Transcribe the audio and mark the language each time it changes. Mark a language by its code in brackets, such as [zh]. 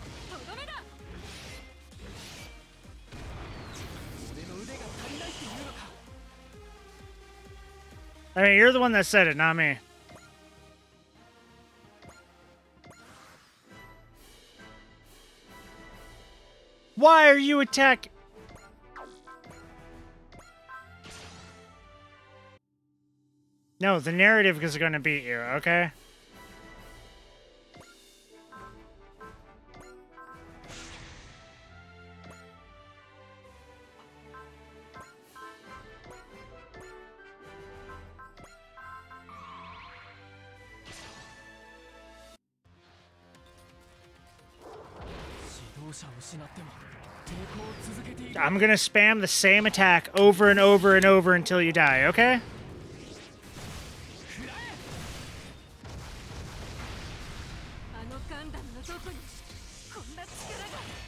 [ja] とどめだ俺の腕が足りないっていうのか [en] I mean, you're the one that said it, not me. Why are you attacking? No, the narrative is going to beat you, okay? I'm gonna spam the same attack over and over and over until you die, okay? [ja] あのガンダムのどこにこんな力が